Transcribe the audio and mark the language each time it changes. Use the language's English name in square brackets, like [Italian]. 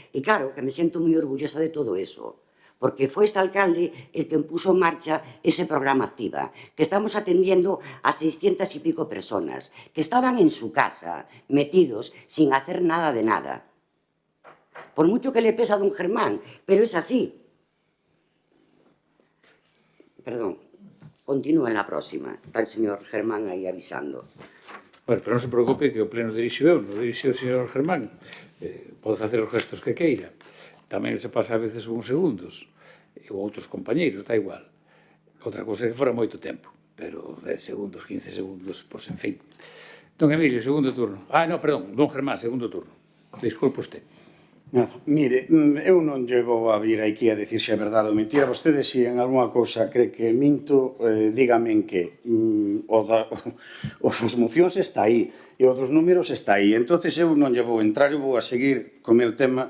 [Spanish] Y claro, que me siento muy orgullosa de todo eso, porque fue este alcalde el que puso en marcha ese programa Activa, que estamos atendiendo a 600 y pico personas, que estaban en su casa, metidos, sin hacer nada de nada. Por mucho que le pesa a don Germán, pero es así. Perdón, continúa en la próxima. Está el señor Germán aí avisando. [Galician] Bueno, pero non se preocupe que o pleno dirixo eu, non dirixo o señor Germán. Pode facer os gestos que queira. Tamén se pasa a veces uns segundos. Ou outros compañeiros, dá igual. Outra cosa é que fora moito tempo. Pero 10 segundos, 15 segundos, pois en fin. Don Emilio, segundo turno. Non, perdón, don Germán, segundo turno. [Spanish] Disculpe usted. [Galician] Nada, mire, eu non lle vou a vir aquí a decir se é verdade ou mentira. Vostede, se en alguna cousa cree que minto, dígame en que. O das mocións está aí, e o dos números está aí. Entonces eu non lle vou entrar, eu vou a seguir co meu tema.